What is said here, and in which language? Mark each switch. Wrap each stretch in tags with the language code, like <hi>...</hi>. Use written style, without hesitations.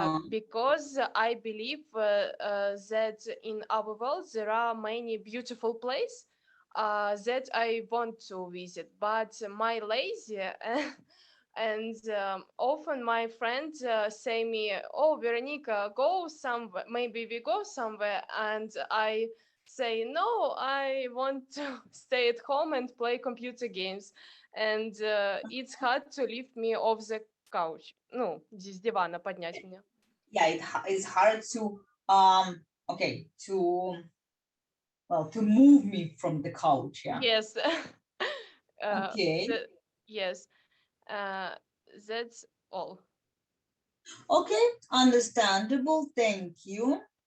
<en>Because I believe that in our world there are many beautiful places that I want to visit, but my lazy and often my friends say me, "Oh, Veronica, go somewhere. Maybe we go somewhere," and I say, "No, I want to stay at home and play computer games," and it's hard to lift me off the couch.</en> <ru>Ну, с дивана поднять меня.</ru> <en>Yeah, it's hard to okay, to move me from the couch, yeah. Yes. Okay. Yes. That's all. Okay, understandable. Thank you.</en>